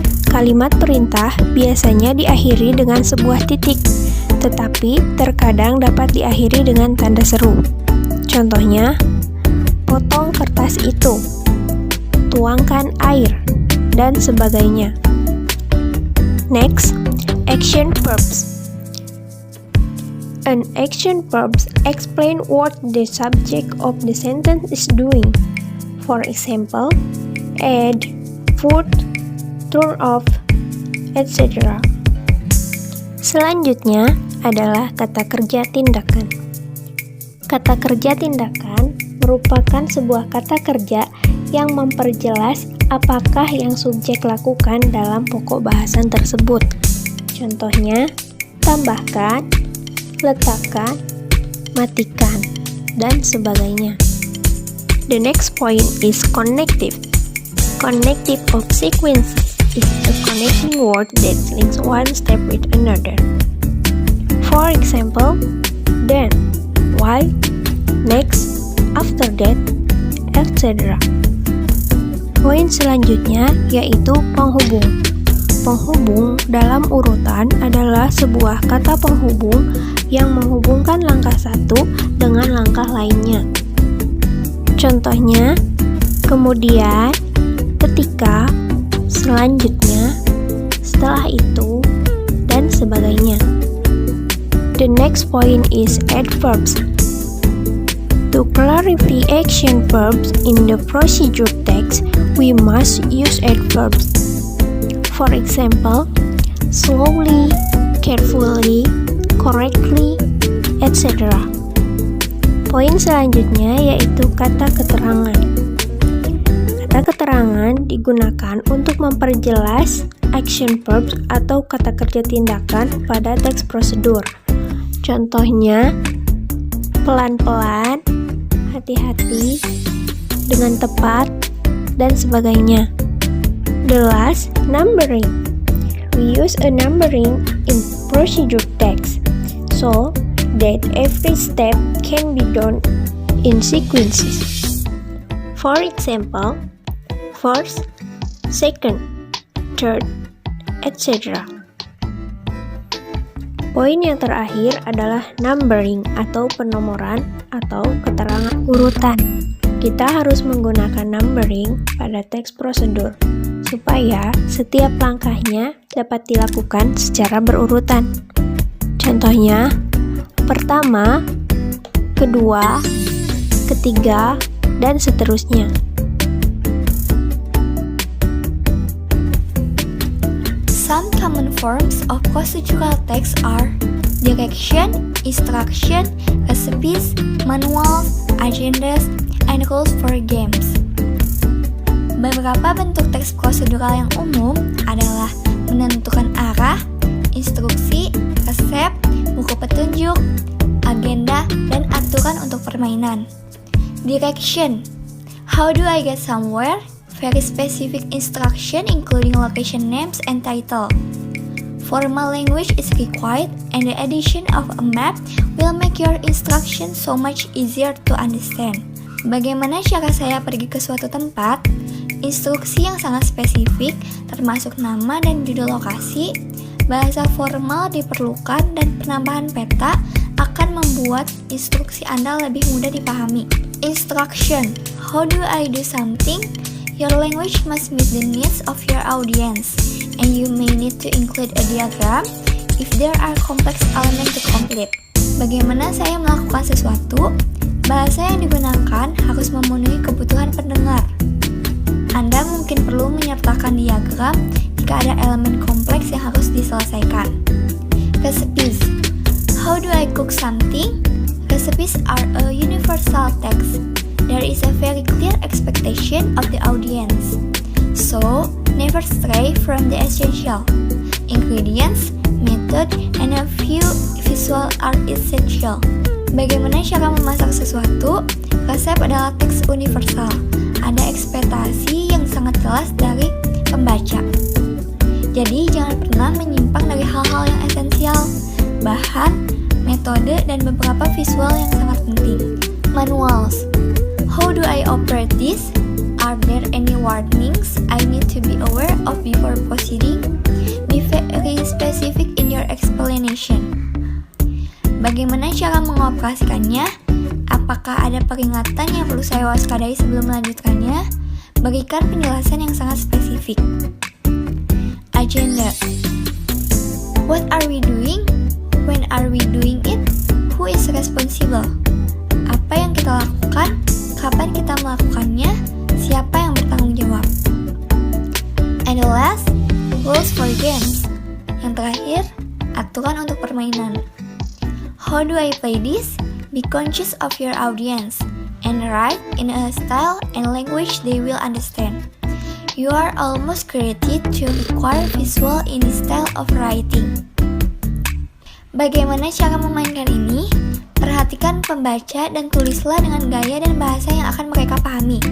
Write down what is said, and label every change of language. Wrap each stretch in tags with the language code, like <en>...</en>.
<id>Kalimat perintah biasanya diakhiri dengan sebuah titik, tetapi terkadang dapat diakhiri dengan tanda seru. Contohnya, potong kertas itu, tuangkan air, dan sebagainya.</id> <en>Next, action verbs. An action verb explain what the subject of the sentence is doing. For example, add, put, turn off, etc.</en> <id>Selanjutnya adalah kata kerja tindakan. Kata kerja tindakan merupakan sebuah kata kerja yang memperjelas apakah yang subjek lakukan dalam pokok bahasan tersebut. Contohnya, tambahkan, letakkan, matikan, dan sebagainya.</id> <en>The next point is connective. Connective of sequences is a connecting word that links one step with another. For example, then, while, next, after that, etc.</en> <id>Poin selanjutnya yaitu penghubung. Penghubung dalam urutan adalah sebuah kata penghubung yang menghubungkan langkah satu dengan langkah lainnya. Contohnya, kemudian, ketika, selanjutnya, setelah itu, dan sebagainya.</id> <en>The next point is adverbs. To clarify action verbs in the procedure text, we must use adverbs. For example, slowly, carefully, correctly, etc.</en> <id>Poin selanjutnya yaitu kata keterangan. Kata keterangan digunakan untuk memperjelas action verbs atau kata kerja tindakan pada teks prosedur. Contohnya, pelan-pelan, hati-hati, dengan tepat, dan sebagainya.</id> <en>The last, numbering. We use a numbering in procedure text so that every step can be done in sequences. For example, first, second, third, etc.</en> <id>Poin yang terakhir adalah numbering atau penomoran atau keterangan urutan. Kita harus menggunakan numbering pada teks prosedur supaya setiap langkahnya dapat dilakukan secara berurutan. Contohnya, pertama, kedua, ketiga, dan seterusnya.</id> <en>Some common forms of procedural text are direction, instruction, recipes, manuals, agendas, and rules for games.</en> <id>Beberapa bentuk teks prosedural yang umum adalah menentukan arah, instruksi, resep, buku petunjuk, agenda, dan aturan untuk permainan.</id> <en>Direction. How do I get somewhere? Very specific instruction including location names and title. Formal language is required and the addition of a map will make your instruction so much easier to understand.</en> <id>Bagaimana cara saya pergi ke suatu tempat? Instruksi yang sangat spesifik, termasuk nama dan judul lokasi, bahasa formal diperlukan, dan penambahan peta akan membuat instruksi Anda lebih mudah dipahami.</id> <en>Instruction. How do I do something? Your language must meet the needs of your audience, and you may need to include a diagram if there are complex elements to complete.</en> <id>Bagaimana saya melakukan sesuatu? Bahasa yang digunakan harus memenuhi kebutuhan pendengar. Anda mungkin perlu menyertakan diagram jika ada elemen kompleks yang harus diselesaikan. Recipes.</id> <en>How do I cook something? Recipes are a universal text. There is a very clear expectation of the audience. So, never stray from the essential. Ingredients, method, and a few visual are essential.</en> <id>Bagaimana cara memasak sesuatu? Resep adalah teks universal. Ada ekspektasi yang sangat jelas dari pembaca. Jadi jangan pernah menyimpang dari hal-hal yang esensial, bahan, metode, dan beberapa visual yang sangat penting.</id> <en>Manuals. How do I operate this? Are there any warnings I need to be aware of before proceeding? Be very specific in your explanation.</en> <id>Bagaimana cara mengoperasikannya? Apakah ada peringatan yang perlu saya waspadai sebelum melanjutkannya? Berikan penjelasan yang sangat spesifik.</id> <en>Agenda. What are we doing? When are we doing it? Who is responsible?</en> <id>Apa yang kita lakukan? Kapan kita melakukannya? Siapa yang bertanggung jawab?</id> <en>And the last, rules for games.</en> <id>Yang terakhir, aturan untuk permainan.</id> <en>How do I play this? Be conscious of your audience and write in a style and language they will understand. You are almost created to require visual in the style of writing.</en> <id>Bagaimana cara memainkan ini? Perhatikan pembaca dan tulislah dengan gaya dan bahasa yang akan mereka pahami.</id>